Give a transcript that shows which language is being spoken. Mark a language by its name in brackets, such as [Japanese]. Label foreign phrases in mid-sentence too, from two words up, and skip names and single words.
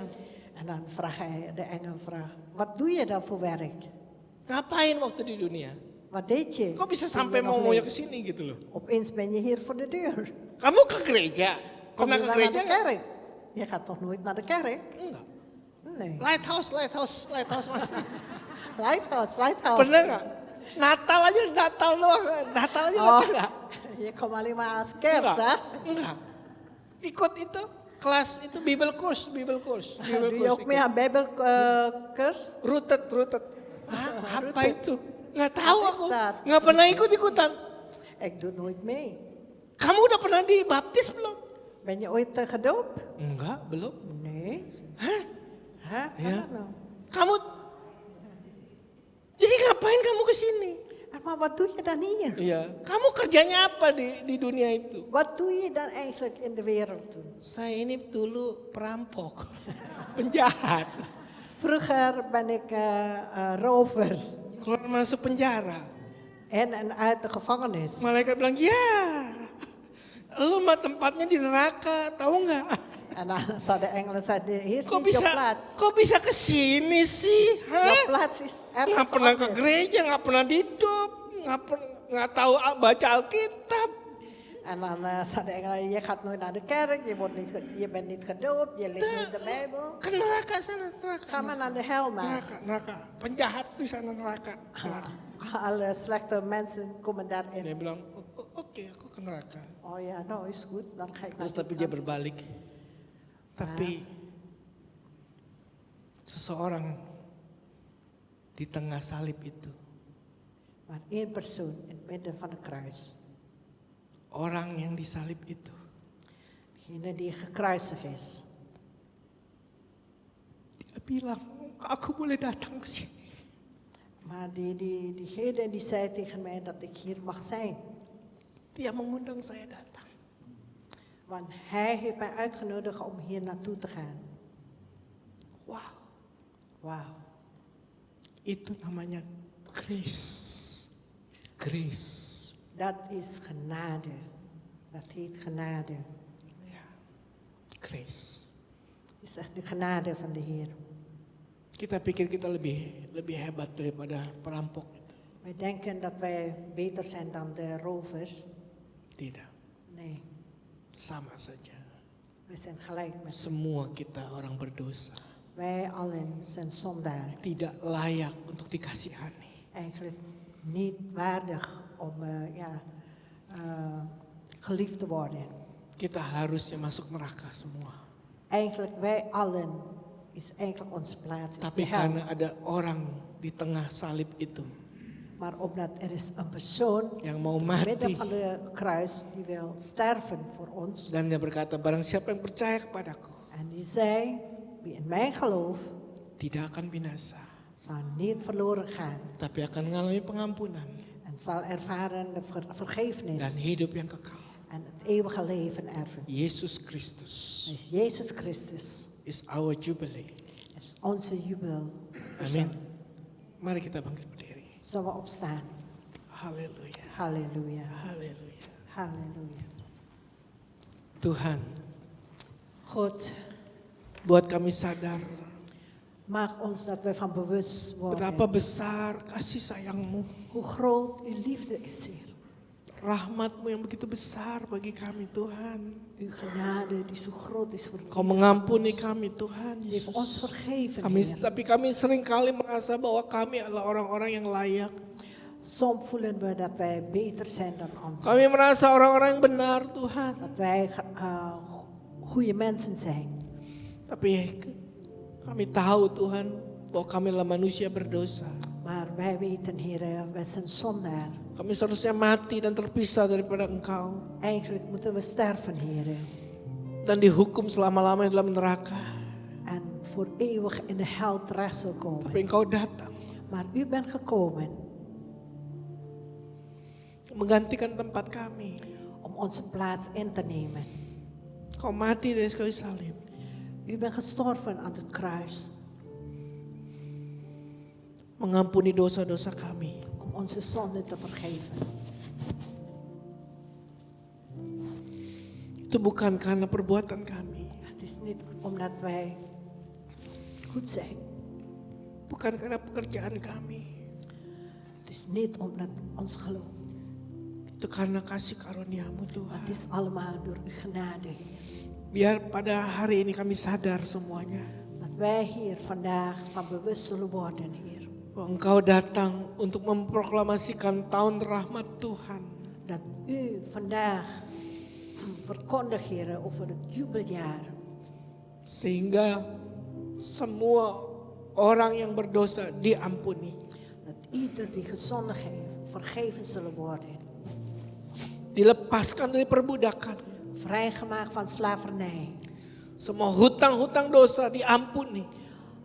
[Dutch] En dan vraagt hij, de engel vraagt, wat doe je dan voor werk? [Indonesian] Ngapain waktu di dunia? [Dutch] Wat deed je? [Indonesian] Kok bisa [Dutch] toen [Indonesian] sampai [Dutch] je nog [Indonesian] mau ke [Dutch] leefde? [Indonesian] sini gitu loh? [Dutch] Opeens ben je hier voor de deur. [Indonesian] Kamu ke gereja? [Dutch] Kom [Indonesian] Pernah [Dutch] je [Indonesian] ke [Dutch] dan naar [Indonesian] gereja [Dutch] de [Indonesian] nggak? [Dutch] kerk? Je gaat toch nooit naar de kerk? [Indonesian] Enggak. [Dutch] Nee. [Indonesian] Lighthouse mas. Lighthouse. Pernah nggak? Natal doang. Natal aja [Dutch] Oh, [Indonesian] nggak? [Dutch] je komt alleen maar als kerst, hè? [Indonesian] Enggak. Ikut itu kelas itu [English] Bible course. [Dutch] Doe je ook mee aan Bijbelcursus? Rooted. [Indonesian] Hah, apa itu? Nggak tahu Apa aku. Ustaz? Nggak pernah ikut-ikutan. [Dutch] Ik doe nooit mee. [Indonesian] Kamu udah pernah dibaptis belum? [Dutch] Ben je ooit gedoopt? [Indonesian] Enggak, belum. [Dutch] Nee. Hah? Hah? Ja. Nou. [Indonesian] Kamu jadi ngapain kamu ke sini? [Dutch] En Maar wat doe je dan hier? [Indonesian] Iya, kamu kerjanya apa di dunia itu? [Dutch] Wat doe je dan eigenlijk in de wereld toen? [Indonesian] Saya ini dulu perampok, penjahat. [Dutch] Vroeger ben ik rovers [Indonesian] Keluar masuk penjara. [Dutch] en uit de gevangenis. [Indonesian] Malaikat bilang, ya, lu mah tempatnya di neraka, tahu nggak? [Dutch] En dan zou de engelen zeggen, hier is [Indonesian] Kok [Dutch] niet [Indonesian] bisa, [Dutch] je plaats. [Indonesian] kok bisa kesini sih? [Dutch] Je Hah? plaats is [Indonesian] Nggak [Dutch] ergens [Indonesian] pernah ke [Dutch] anders. [Indonesian] gereja, nggak pernah didop, nggak tahu baca Alkitab. [Dutch] En dan zei de engelen, je gaat nooit naar de kerk, je bent niet gedoopt, je leest niet de Bijbel. [Indonesian] Ke neraka sana, neraka. [Dutch] Ga maar naar de hel maar. [Indonesian] Neraka. Penjahat di sana neraka. [Dutch] Alle slechte mensen komen daarin. [Indonesian] Dia bilang, oke, aku ke neraka. [Dutch] Oh ja, nou is goed, dan ga ik naar [Indonesian] Terus [Dutch] die [Indonesian] tapi dia [Dutch] kant. [Indonesian] berbalik. Tapi seseorang di tengah salib itu, [Dutch] Maar één persoon in het midden van het kruis. [Indonesian] orang yang disalib itu, [Dutch] Degene die gekruisigd is. [Indonesian] dia bilang, aku boleh datang ke sini. [Dutch] Maar diegene die zei tegen mij dat ik hier mag zijn. [Indonesian] Dia mengundang saya datang. [Dutch] Want hij heeft mij uitgenodigd om hier naartoe te gaan. [Indonesian] Wow, [Dutch] Wauw. [Indonesian] itu namanya grace. [Dutch] Grace. Dat is genade. Dat heet genade. [Indonesian] Ya, grace. [Dutch] Het is echt de genade van de Heer. [Indonesian] Kita pikir kita lebih hebat daripada perampok itu. [Dutch] Wij denken dat wij beter zijn dan de rovers. [Indonesian] Tidak, [Dutch] Nee, [Indonesian] sama saja. [Dutch] wij zijn gelijk met ze. [Indonesian] Semua kita orang berdosa. [Dutch] Wij allen zijn zondaar. [Indonesian] Tidak layak untuk dikasihani. [Dutch] Eigenlijk niet waardig om geliefd te worden. [Indonesian] Kita harusnya masuk neraka semua. [Dutch] Eigenlijk wij allen is eigenlijk onze plaats. Is [Indonesian] Tapi [Dutch] de hel. [Indonesian] karena ada orang di tengah salib itu [Dutch] Maar omdat er is een persoon [Indonesian] yang mau [Dutch] in het midden [Indonesian] mati [Dutch] van de kruis die wil sterven voor ons. [Indonesian] dan dia berkata, barang siapa yang percaya kepadaku [Dutch] En die zei, wie in mij gelooft, [Indonesian] tidak akan binasa, [Dutch] zal niet verloren gaan. [Indonesian] tapi akan mengalami pengampunan [Dutch] En zal ervaren de [Indonesian] dan [Dutch] vergeefnis [Indonesian] hidup yang kekal. [Dutch] en het eeuwige leven erven. [Indonesian] Yesus Kristus [Dutch] Dus Jezus Christus [English] is our jubilee. [Dutch] is onze jubel. [Indonesian] Amin. Mari kita bangkit berdiri. [Dutch] Zullen we opstaan? [Indonesian] Haleluya. [Dutch] Halleluja. [Indonesian] Haleluya. [Dutch] Halleluja. [Indonesian] Tuhan, [Dutch] God, [Indonesian] buat kami sadar [Dutch] maak ons dat we van bewust [Indonesian] betapa [Dutch] worden. [Indonesian] besar kasih sayang-Mu, [Dutch] Hoe groot uw liefde is, Heer. [Indonesian] rahmat-Mu yang begitu besar bagi kami, Tuhan. [Dutch] Uw genade die zo groot is voor [Indonesian] Kau mengampuni kami, Tuhan [Dutch] Die heeft ons [Indonesian] Yesus. [Dutch] vergeven, Heer. [Indonesian] Tapi kami seringkali merasa bahwa kami adalah orang-orang yang layak. [Dutch] Soms voelen we dat wij beter zijn dan anderen. [Indonesian] Kami merasa orang-orang yang benar, Tuhan. [Dutch] Dat wij goede mensen zijn. [Indonesian] Tapi kami tahu, Tuhan, bahwa kami adalah manusia berdosa. [Dutch] Maar wij weten, Heer, wij zijn zondaar. [Indonesian] Kami seharusnya mati dan terpisah daripada Engkau. [Dutch] Eigenlijk moeten we sterven, Heer. [Indonesian] Dan dihukum selama-lamanya dalam neraka. [Dutch] En voor eeuwig in de hel terecht zal komen. [Indonesian] Tapi Engkau datang [Dutch] Maar u bent gekomen [Indonesian] menggantikan tempat kami. [Dutch] om onze plaats in te nemen. [Indonesian] Kau mati dari kayu salib. [Dutch] U bent gestorven aan het kruis. [Indonesian] Mengampuni dosa-dosa kami. [Dutch] Om onze zonden te vergeven. [Indonesian] Itu bukan karena perbuatan kami. [Dutch] Het is niet omdat wij goed zijn. [Indonesian] Bukan karena pekerjaan kami. [Dutch] Het is niet omdat ons geloof. [Indonesian] Itu karena kasih karunia-Mu, [Dutch] Het [Indonesian] Tuhan. [Dutch] is allemaal door uw genade, Heer. [Indonesian] Biar pada hari ini kami sadar semuanya. [Dutch] Dat wij hier vandaag van bewust zullen worden, Heer. [Indonesian] Bahwa Engkau datang untuk memproklamasikan tahun rahmat Tuhan. [Dutch] Dat u vandaag verkondigt, Heer, over het jubeljaar. [Indonesian] Sehingga semua orang yang berdosa diampuni. [Dutch] Dat ieder die gezondigd heeft, vergeven zullen worden. [Indonesian] Dilepaskan dari perbudakan. [Dutch] Vrijgemaakt van slavernij. [Indonesian] Semua hutang-hutang dosa diampuni.